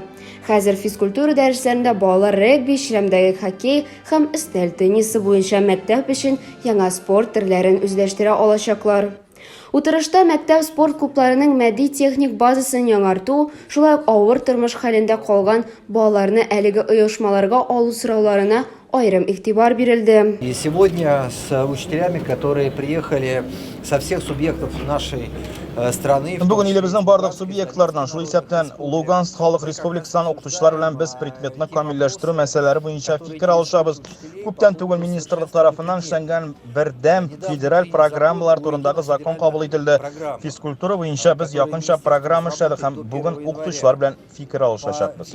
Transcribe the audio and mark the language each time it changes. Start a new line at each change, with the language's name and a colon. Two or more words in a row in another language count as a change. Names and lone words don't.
Tatar: Хәзер физкультура дәресләрендә балалар регби, чирәмдәге хоккей һәм өстәл теннисы буенча мәктәп өчен яңа спорт төрләрен үзләштерә алачаклар. Утырышта мәктәп спорт клубларының мәдди-техник базасын яңарту, шулай ук авыр тормыш хәлендә калган балаларны әлеге оешмаларга алу сорауларына айрым игътибар бирелде.
Russian: И сегодня с учителями, которые приехали со всех субъектов нашей страны.
Tatar: Бүген илебезнең барлык субъектлардан, шул исәптән Луганск Халык Республикасының укытучылары белән без предметны камилләштерү мәсьәләләре буенча фикер алышабыз. Күптән түгел министрлык тарафыннан эшләнгән бердәм федераль программалар турындагы закон кабул ителде. Физкультура буенча без якынча программа эшләдек һәм бүген укытучылар белән фикер алышачакбыз.